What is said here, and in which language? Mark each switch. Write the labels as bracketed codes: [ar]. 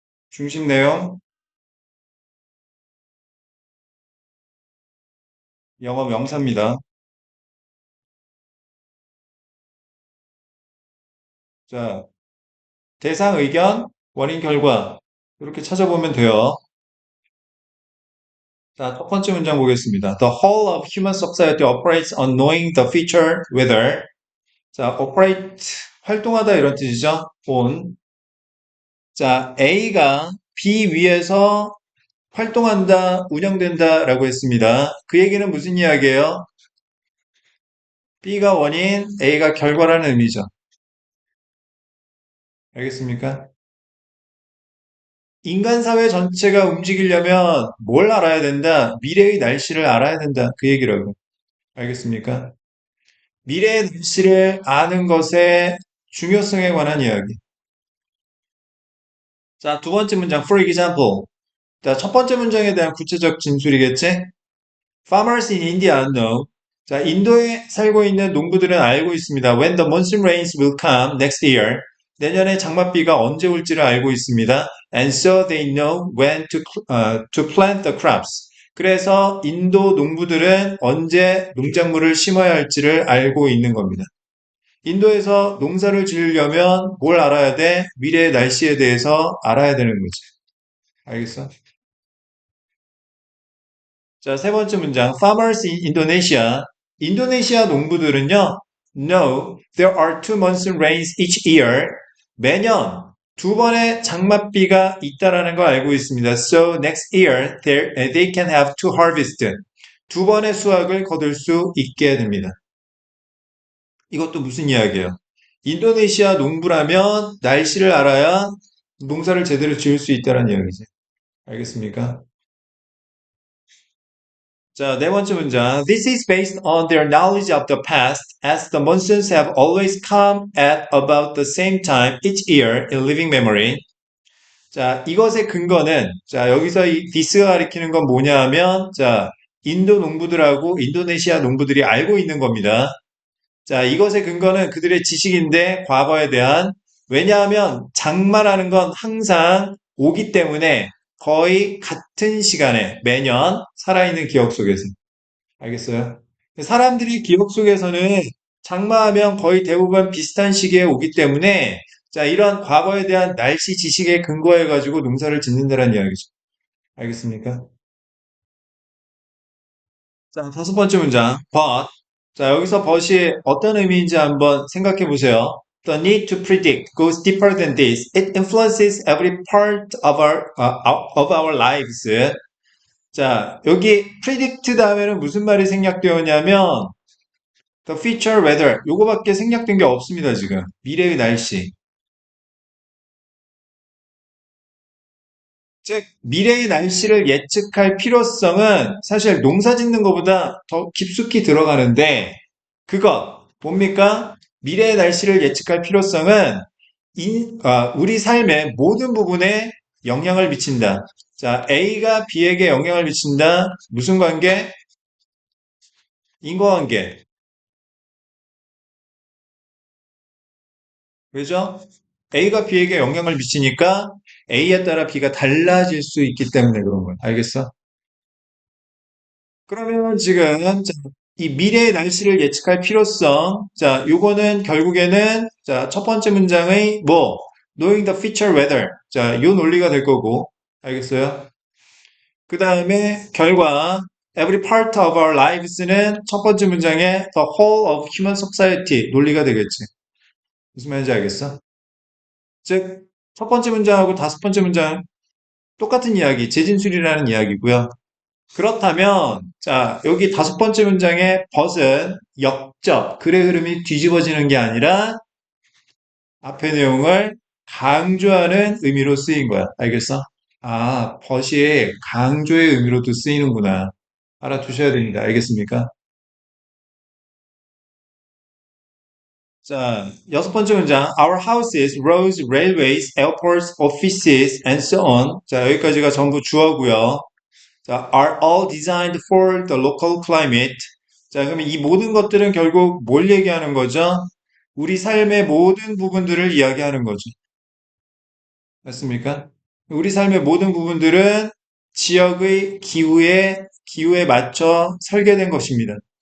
[ko] 중심 내용, 영어 명사입니다. 자, 대상 의견, 원인 결과 이렇게 찾아보면 돼요. 자, 첫 번째 문장 보겠습니다. [en] The whole of human society operates on knowing the future weather. [ko] 자, operate, 활동하다 이런 뜻이죠. [en] on. [ko] 자, A가 B 위에서 활동한다, 운영된다 라고 했습니다. 그 얘기는 무슨 이야기예요? B가 원인, A가 결과라는 의미죠. 알겠습니까? 인간 사회 전체가 움직이려면 뭘 알아야 된다? 미래의 날씨를 알아야 된다. 그 얘기라고. 알겠습니까? 미래의 날씨를 아는 것의 중요성에 관한 이야기. 자, 두 번째 문장, [en] for example. [ko] 자, 첫 번째 문장에 대한 구체적 진술이겠지? [en] Farmers in India know. [ko] 자, 인도에 살고 있는 농부들은 알고 있습니다. [en] When the monsoon rains will come next year. [ko] 내년에 장맛비가 언제 올지를 알고 있습니다. [en] And so they know when to plant the crops. [ko] 그래서 인도 농부들은 언제 농작물을 심어야 할지를 알고 있는 겁니다. 인도에서 농사를 지으려면 뭘 알아야 돼? 미래의 날씨에 대해서 알아야 되는 거지. 알겠어? 자, 세 번째 문장. [en] Farmers in Indonesia. [ko] 인도네시아 농부들은요, [en] know there are two monsoon rains each year. [ko] 매년 두 번의 장맛비가 있다라는 걸 알고 있습니다. [en] So next year they can have two harvests. [ko] 두 번의 수확을 거둘 수 있게 됩니다. 이것도 무슨 이야기예요? 인도네시아 농부라면 날씨를 알아야 농사를 제대로 지을 수 있다는 이야기지. 알겠습니까? 자, 네 번째 문장. [en] This is based on their knowledge of the past, as the monsoons have always come at about the same time each year in living memory. [ko] 자, 이것의 근거는, 자, 여기서 이 this가 가리키는 건 뭐냐 하면, 자, 인도 농부들하고 인도네시아 농부들이 알고 있는 겁니다. 자, 이것의 근거는 그들의 지식인데 과거에 대한, 왜냐하면 장마라는 건 항상 오기 때문에 거의 같은 시간에 매년 살아있는 기억 속에서. 알겠어요? 사람들이 기억 속에서는 장마하면 거의 대부분 비슷한 시기에 오기 때문에 자, 이런 과거에 대한 날씨 지식에 근거해가지고 농사를 짓는다는 이야기죠. 알겠습니까? 자, 다섯 번째 문장. but. 자, 여기서 but이 어떤 의미인지 한번 생각해 보세요. [en] The need to predict goes deeper than this. It influences every part of our lives. [ko] 자, 여기 predict 다음에는 무슨 말이 생략되었냐면 [en] the future weather. [ko] 요거밖에 생략된 게 없습니다, 지금. 미래의 날씨. 즉, 미래의 날씨를 예측할 필요성은 사실 농사 짓는 것보다 더 깊숙이 들어가는데, 그것, 뭡니까? 미래의 날씨를 예측할 필요성은 우리 삶의 모든 부분에 영향을 미친다. 자, A가 B에게 영향을 미친다. 무슨 관계? 인과관계. 그죠? A가 B에게 영향을 미치니까 A에 따라 B가 달라질 수 있기 때문에 그런 거야. 알겠어? 그러면 지금 자, 이 미래의 날씨를 예측할 필요성, 자, 요거는 결국에는 자, 첫 번째 문장의 뭐 [en] knowing the future weather, [ko] 자, 요 논리가 될 거고, 알겠어요? 그 다음에 결과 [en] every part of our lives [ko] 는 첫 번째 문장의 [en] the whole of human society [ko] 논리가 되겠지. 무슨 말인지 알겠어? 즉, 첫 번째 문장하고 다섯 번째 문장 똑같은 이야기, 재진술이라는 이야기고요. 그렇다면, 자, 여기 다섯 번째 문장의 벗은 역적, 글의 흐름이 뒤집어지는 게 아니라 앞의 내용을 강조하는 의미로 쓰인 거야. 알겠어? 아, 벗이 강조의 의미로도 쓰이는구나. 알아두셔야 됩니다. 알겠습니까? 자, 여섯 번째 문장. [en] Our houses, roads, railways, airports, offices, and so on. [ko] 자, 여기까지가 전부 주어고요. [en] 자, are all designed for the local climate. [ko] 자, 그러면 이 모든 것들은 결국 뭘 얘기하는 거죠? 우리 삶의 모든 부분들을 이야기하는 거죠. 맞습니까? 우리 삶의 모든 부분들은 지역의 기후에 맞춰 설계된 것입니다.